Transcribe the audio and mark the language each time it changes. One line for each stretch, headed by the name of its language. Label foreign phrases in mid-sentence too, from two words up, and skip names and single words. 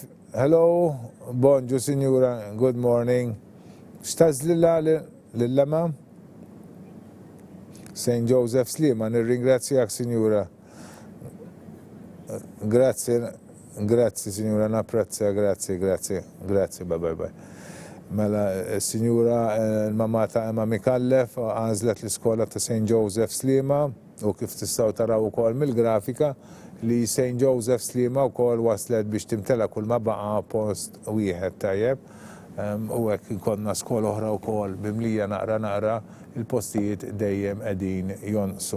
Maltese: Hello, bonġu, Sinjura,
English: good morning.
Maltese: X'tażlilha lill-Lema? St. Joseph Slima, nirringrazzjak, Sinjura. Grazzi, Grazzi, signora, napprezza, grazzi,
English: bye bye bye.
Maltese: Mela, signora, l-mamma ta' Emma Mikallef għażlet l-iskola ta' St. Joseph Slima u kif tistgħu taraw ukoll mill-grafika li St. Joseph Slima wkoll waslet biex timtela kull ma baqa' post wieħed tajjeb. U hekk ikollna skola oħra wkoll bimlija naqra il-postijiet dejjem qegħdin jonqsu.